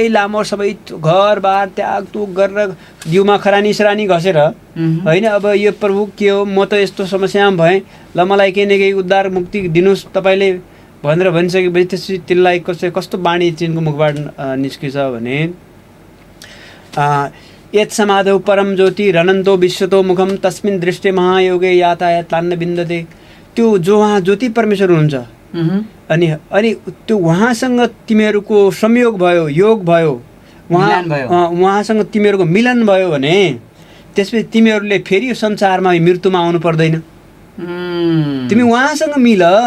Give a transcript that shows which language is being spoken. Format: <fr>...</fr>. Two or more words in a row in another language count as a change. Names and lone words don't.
<ne>लामो सबै घरबार त्यागतुग गरेर जिउमा खरानी सरानी घसेर होइन, अब यो प्रभु के हो, म त यस्तो समस्यामा भएँ, ल मलाई केही न केही उद्धार मुक्ति दिनुहोस् तपाईँले भनेर भनिसकेपछि त्यसपछि तिनलाई कस्तो बाणी चिनको मुखबाट निस्किन्छ भने</ne> <sa>यत् समाधौ परम ज्योति रनन्तो विश्वतो मुखम तस्मिन् दृष्टि महायोगे यातायातान्न बिन्दते।</sa> <ne>त्यो जो उहाँ ज्योति परमेश्वर हुनुहुन्छ अनि त्यो उहाँसँग तिमीहरूको संयोग भयो, योग भयो, उहाँसँग तिमीहरूको मिलन भयो भने त्यसपछि तिमीहरूले फेरि यो संसारमा मृत्युमा आउनु पर्दैन, तिमी उहाँसँग मिल</ne>